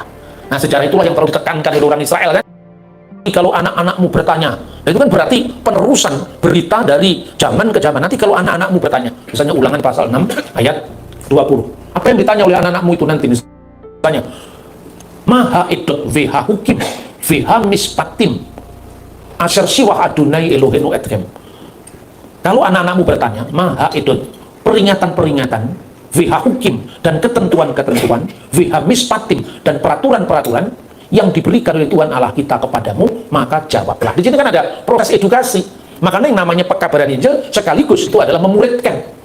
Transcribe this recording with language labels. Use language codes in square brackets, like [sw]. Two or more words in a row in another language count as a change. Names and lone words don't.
[id] Nah, sejarah itulah yang perlu ditekankan oleh orang Israel kan. Kalau anak-anakmu bertanya, itu kan berarti penerusan berita dari zaman ke zaman. Nanti kalau anak-anakmu bertanya, misalnya Ulangan pasal 6 ayat 20, apa yang ditanya oleh anak-anakmu itu nanti? [he] Tanya, מָה הָעֵדֹת וְהַחֻקִּים וְהַמִּשְׁפָּטִים אֲשֶׁר צִוָּה אֲדֹנָי אֱלֹהֵינוּ אֶתְכֶם. [id] Kalau anak-anakmu bertanya, [he] מָה הָעֵדֹת, [id] peringatan-peringatan, [he] וְהַחֻקִּים, [id] dan ketentuan-ketentuan, [he] וְהַמִּשְׁפָּטִים, [id] dan peraturan-peraturan yang diberikan oleh Tuhan Allah kita kepadamu, maka jawablah. Di sini kan ada proses edukasi. Makanya yang namanya pekabaran Injil sekaligus itu adalah memuridkan.